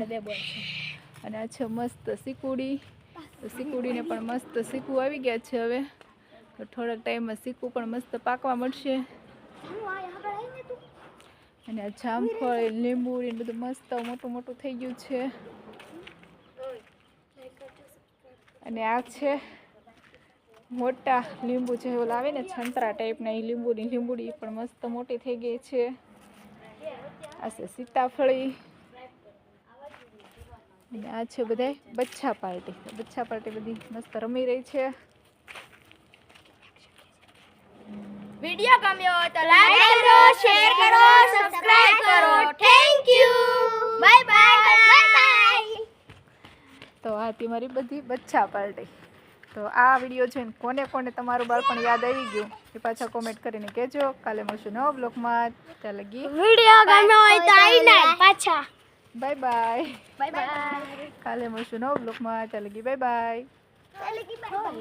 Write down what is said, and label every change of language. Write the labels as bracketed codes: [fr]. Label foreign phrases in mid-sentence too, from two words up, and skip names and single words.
[gu] અને આ છે મસ્ત સીકુડી તો સીકુડીને પણ મસ્ત સીકુ આવી ગયા છે હવે તો થોડાક ટાઇમમાં સીકુ પણ મસ્ત પાકવા મળશે અને આ જામફળ લીંબુડી બધું મસ્ત મોટું મોટું થઈ ગયું છે અને આ છે મોટા લીંબુ છે ઓલા આવે ને છંતરા ટાઈપના એ લીંબુડી પણ મસ્ત મોટી થઈ ગઈ છે। આ છે સીતાફળી અને આ છે બધાય બચ્ચા પાર્ટી બધી મસ્ત રમી રહી છે। વીડિયો ગમ્યો તો લાઇક કરો શેર કરો સબસ્ક્રાઇબ કરો [en] thank you bye bye bye bye [gu] बाय बाय। તો આ થી મારી બધી બચ્ચા પાર્ટી। તો આ વિડિયો જોઈને કોને કોને તમારું બાળપણ યાદ આવી ગયું એ પાછા કમેન્ટ કરીને કહેજો। કાલે મળશું નવા બ્લોગમાં ત્યાં લગી વીડિયો ગમ્યો હોય તો આઈને પાછા [en] bye bye bye bye. [gu] કાલે મળશું નવા બ્લોગમાં ત્યાં લગી [en] bye bye.